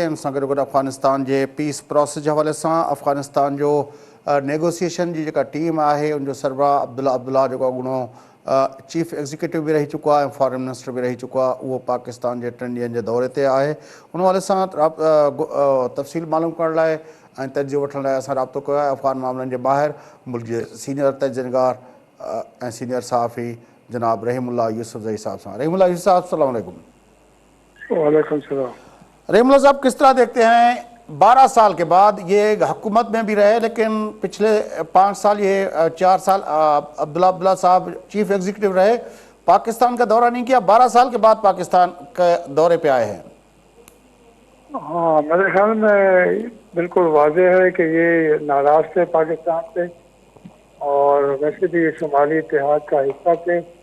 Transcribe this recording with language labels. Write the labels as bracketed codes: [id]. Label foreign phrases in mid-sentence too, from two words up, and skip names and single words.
[sd] इन सां गॾोगॾु अफ़गानिस्तान जे [en] peace process [sd] जे हवाले सां. अफ़गानिस्तान जो नेगोसिएशन जी जेका टीम आहे उनजो सरबराह अब्दुल्ला जेको अॻूणो [en] chief executive [sd] बि रही चुको आहे ऐं [en] foreign minister [sd] बि रही चुको आहे, उहो पाकिस्तान जे 3 ॾींहंनि जे दौरे ते आहे. उन हवाले सां तफ़सील मालूम करण लाइ ऐं तजियो वठण लाइ असां राब्तो कयो आहे अफ़गान मामलनि जे ॿाहिरि मुल्क जे सीनियर तजज़ियनगार ऐं सीनियर सहाफ़ी जनाब रहीमुल्लाह यूसुफ़ज़ई साहब सां. रहीमुल्लाह यूसुफ़ साहब [ar] السلام علیکم. وعلیکم السلام. [ur] رحیم اللہ صاحب، کس طرح دیکھتے ہیں 12 سال کے بعد یہ حکومت میں بھی رہے لیکن پچھلے 5 سال یہ 4 سال عبداللہ صاحب [en] chief executive [ur] رہے، پاکستان کا دورہ نہیں کیا، 12 سال کے بعد پاکستان کے دورے پہ آئے ہیں. ہاں، میرے خیال میں بالکل واضح ہے کہ یہ ناراض تھے پاکستان سے اور ویسے بھی یہ شمالی اتحاد کا حصہ تھے.